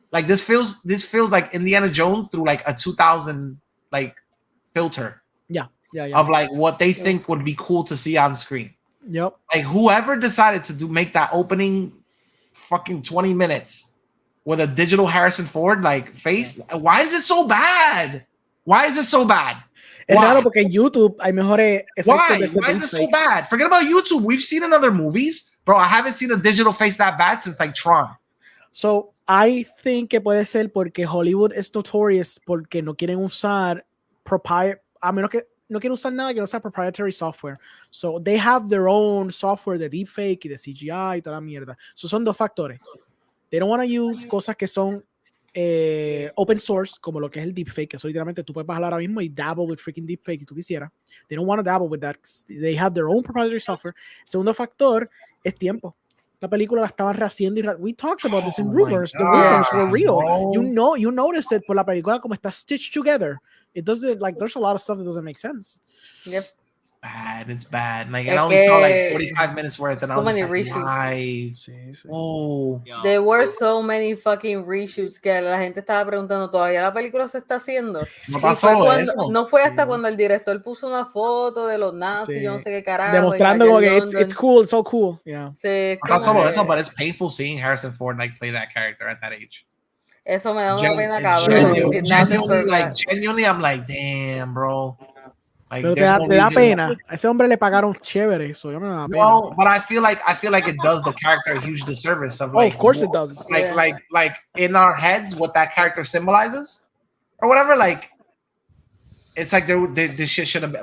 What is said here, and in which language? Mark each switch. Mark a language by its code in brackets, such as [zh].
[en] Like this feels like Indiana Jones through like a 2000 like filter. Yeah. Of like what they think would be cool to see on screen. Yep. Like whoever decided to make that opening fucking 20 minutes with a digital Harrison Ford like face, why is it so bad? Why is it so bad? [es] Es raro porque en YouTube hay mejores efectos de ese [en] Why is it so [es] deepfake. [en] bad? Forget about YouTube. We've seen in other movies. Bro, I haven't seen a digital face that bad since like Tron. So, I think [es] que puede ser porque Hollywood es notorious porque no quieren usar a menos que no quieren usar nada que no sea [en] proprietary software. So, they have their own software [es] de deepfake y de CGI y toda la mierda. So, son dos factores. [en] They don't want to use [es] cosas que son [en] open source, [es] como lo que es el deepfake, que eso literalmente tú puedes bajar ahora mismo y [en] dabble with freaking deepfake [es] si tú quisieras. [en] They don't want to dabble with that. They have their own proprietary software. [es] El segundo factor es tiempo. La película la estaban rehaciendo y [en] we talked about this in rumors. The rumors were real. Bro. You notice it [es] por la película como está [en] stitched together. It doesn't, like, there's a lot of stuff that doesn't make sense. Yep. It's bad. Like, I only saw like 45 minutes worth, and I was like, why? Oh. There were so many fucking reshoots [es] que la gente estaba preguntando, ¿todavía la película se está haciendo? No pasó eso. No fue hasta cuando el director puso una foto de los nazis, yo no sé qué carajo. Demostrando como que [en] it's cool, it's so cool. Yeah. [es] Sí, No solo eso, [en] but it's painful seeing Harrison Ford like play that character at that age. [es] Eso me da una pena cabrón. [en] Genuinely, I'm like, damn, bro. Like, [es] pero te da pena. A ese hombre le pagaron chévere, eso yo me da pena. [en] No, but I feel like it does the character a huge disservice. Of course it does. Like in our heads, what that character symbolizes, or whatever. Like, it's like this shit should have been.